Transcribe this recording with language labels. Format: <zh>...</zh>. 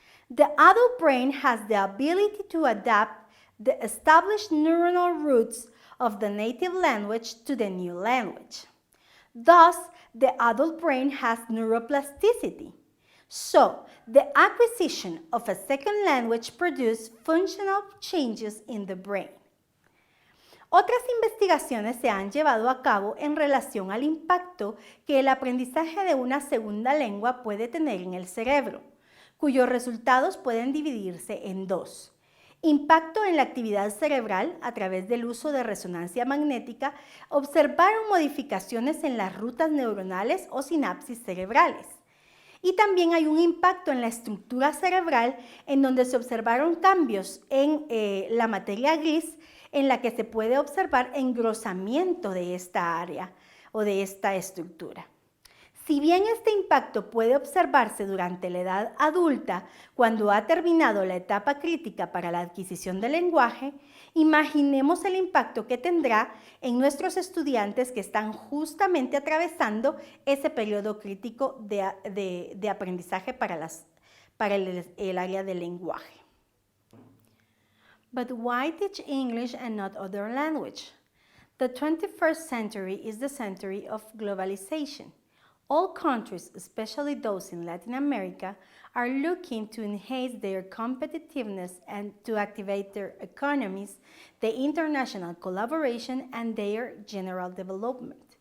<en>The adult brain has the ability to adapt the established neuronal roots of the native language to the new language. Thus, the adult brain has neuroplasticity. So, the acquisition of a second language produces functional changes in the brain.</en> <es>Otras investigaciones se han llevado a cabo en relación al impacto que el aprendizaje de una segunda lengua puede tener en el cerebro, cuyos resultados pueden dividirse en dos: impacto en la actividad cerebral a través del uso de resonancia magnética. Observaron modificaciones en las rutas neuronales o sinapsis cerebrales. Y también hay un impacto en la estructura cerebral, en donde se observaron cambios en la materia gris, en la que se puede observar engrosamiento de esta área o de esta estructura. Si bien este impacto puede observarse durante la edad adulta, cuando ha terminado la etapa crítica para la adquisición del lenguaje, imaginemos el impacto que tendrá en nuestros estudiantes que están justamente atravesando ese periodo crítico de aprendizaje para el área del lenguaje.</es> <en>But why teach English and not other language? The 21st century is the century of globalization. All countries, especially those in Latin America, are looking to enhance their competitiveness and to activate their economies, the international collaboration, and their general development.</en>